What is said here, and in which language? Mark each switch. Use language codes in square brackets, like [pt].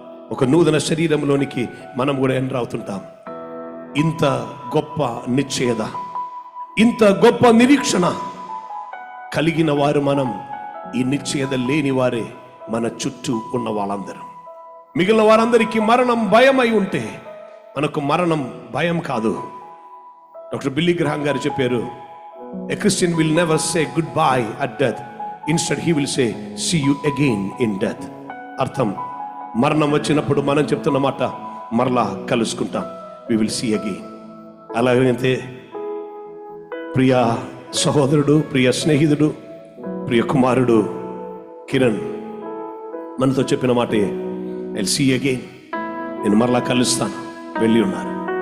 [te] ఒక నూతన శరీరంలోనికి మనం కూడా ఎంటర్ అవుతుంటాం. ఇంత గొప్ప నిశ్చయత, ఇంత గొప్ప నిరీక్షణ కలిగిన వారు మనం. ఈ నిశ్చయత లేని వారే మన చుట్టూ ఉన్న వాళ్ళందరూ. మిగిలిన వారందరికీ మరణం భయమై ఉంటే మనకు మరణం భయం కాదు. డాక్టర్ బిల్లీ గ్రహాం గారు చెప్పారు, [en] a Christian will never say goodbye at death, instead he will say see you again in death. [te] అర్థం, మరణం వచ్చినప్పుడు మనం చెప్తున్న మాట మరలా కలుసుకుంటాం, [en] we will see again. [te] అలాగైతే ప్రియ సహోదరుడు, ప్రియ స్నేహితుడు, ప్రియ కుమారుడు కిరణ్ మనతో చెప్పిన మాటే [en] I'll see again, [te] నేను మరలా కలుస్తాను వెళ్ళి ఉన్నారు.